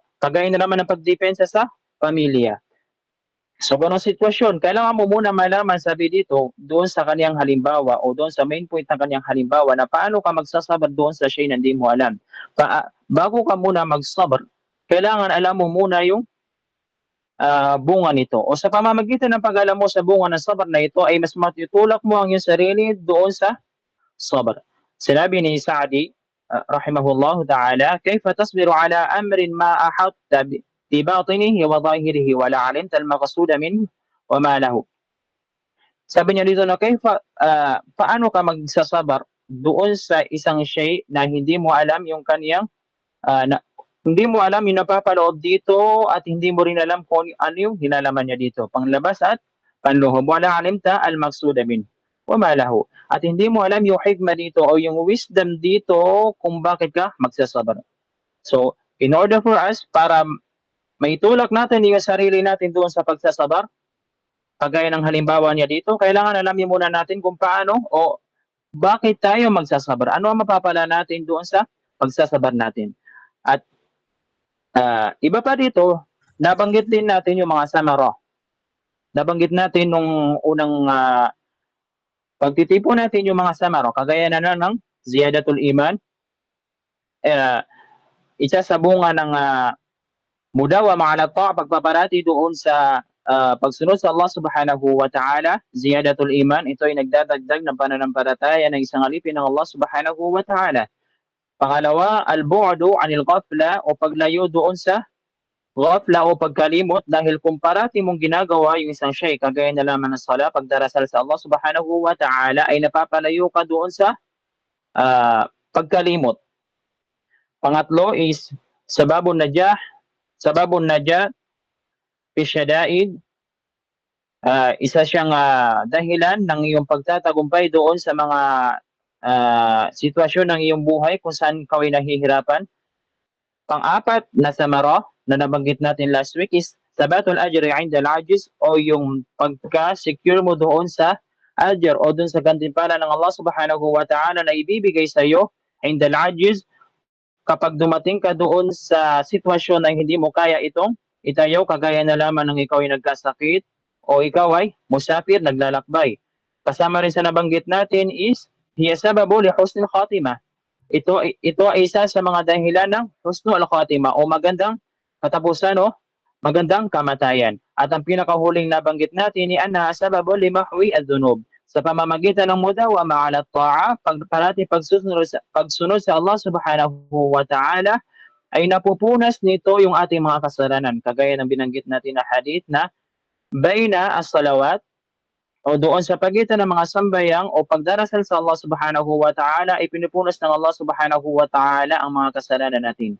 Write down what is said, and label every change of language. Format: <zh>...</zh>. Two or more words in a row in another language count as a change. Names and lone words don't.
<tl>Kagaya na naman ng pagdepensa sa pamilya. So ganong sitwasyon, kailangan mo muna malaman, sabi dito, doon sa kaniyang halimbawa o doon sa main point ng kaniyang halimbawa na paano ka magsasabar doon sa shay na hindi mo alam. Bago ka muna magsabar, kailangan alam mo muna yung bunga nito. O sa pamamagitan ng pag-alam mo sa bunga ng sabar na ito ay mas matutulak mo ang iyong sarili doon sa sabar. Sinabi ni Sa'di</tl> <ar>رحمه الله تعالى كيف تصبر على أمر ما أحطت بباطنه وظاهره ولا علمت المقصود منه وما له.</ar> <tl>Sabi niya dito na paano ka magsasabar doon sa isang shay na hindi mo alam yung kaniyang hindi mo alam yung napapaloob dito at hindi mo rin alam kung ano yung hinalaman niya dito, panglabas at panloob.</tl> <ar>ولا علمت المقصود منه وما له.</ar> <tl>At hindi mo alam yung hikmah dito o yung wisdom dito kung bakit ka magsasabar.</tl> <en>So, in order for us,</en> <tl>para maitulak natin yung sarili natin doon sa pagsasabar, kagaya ng halimbawa niya dito, kailangan alamin muna natin kung paano o bakit tayo magsasabar. Ano ang mapapala natin doon sa pagsasabar natin. At iba pa dito, nabanggit din natin yung mga samara. Nabanggit natin nung unang pagtitipon natin yung mga samara, kagaya na ng</tl> <ar>زيادة الإيمان,</ar> <tl>isa sa bunga ng</tl> <ar>مداومة على الطاعة,</ar> <tl>pagpaparati doon sa pagsunod sa Allah</tl> <ar>سبحانه وتعالى, زيادة الإيمان,</ar> <tl>ito ay nagdadagdag ng pananampalataya ng isang alipin ng Allah</tl> <ar>سبحانه وتعالى. Pangalawa, البعد عن الغفلة,</ar> <tl>o paglayo doon sa ghafla o pagkalimot, dahil kung parati mong ginagawa yung isang shay, kagaya na lamang ng sala, pagdarasal sa Allah</tl> <ar>سبحانه وتعالى,</ar> <tl>ay napapalayo ka doon sa pagkalimot.</tl> <ar>Pangatlo is سبب النجاح في الشدائد,</ar> <tl>isa siyang dahilan ng iyong pagtatagumpay doon sa mga sitwasyon ng iyong buhay kung saan ikaw ay nahihirapan. Pang-apat na samara na nabanggit natin</tl> <en>last week</en> <tl>is</tl> <ar>ثبات الأجر عند العجز,</ar> <tl>o yung pagka-secure mo doon sa ajr o doon sa gantimpala ng Allah</tl> <ar>سبحانه وتعالى</ar> <tl>na ibibigay sa iyo</tl> <ar>عند العجز</ar> <tl>kapag dumating ka doon sa sitwasyon na hindi mo kaya itong itayaw, kagaya na lamang ng ikaw ay nagkasakit o ikaw ay musafir, naglalakbay. Kasama rin sa nabanggit natin is</tl> <ar>هي سبب لحسن الخاتمة.</ar> <tl>Ito ay isa sa mga dahilan ng</tl> <ar>حسن الخاتمة</ar> <tl>o magandang katapusan o magandang kamatayan. At ang pinakahuling nabanggit natin ni</tl> <ar>أن سبب لمحو الذنوب.</ar> <tl>Sa pamamagitan ng</tl> <ar>مداومة على الطاعة,</ar> <tl>parati pagsunod sa Allah</tl> <ar>سبحانه وتعالى,</ar> <tl>ay napupunas nito yung ating mga kasalanan. Kagaya ng binanggit natin na hadith na</tl> <ar>بين الصلوات,</ar> <tl>o doon sa pagitan ng mga sambayang o pagdarasal sa Allah</tl> <ar>سبحانه وتعالى,</ar> <tl>ay pinupunas ng Allah</tl> <ar>سبحانه وتعالى</ar> <tl>ang mga kasalanan natin.</tl>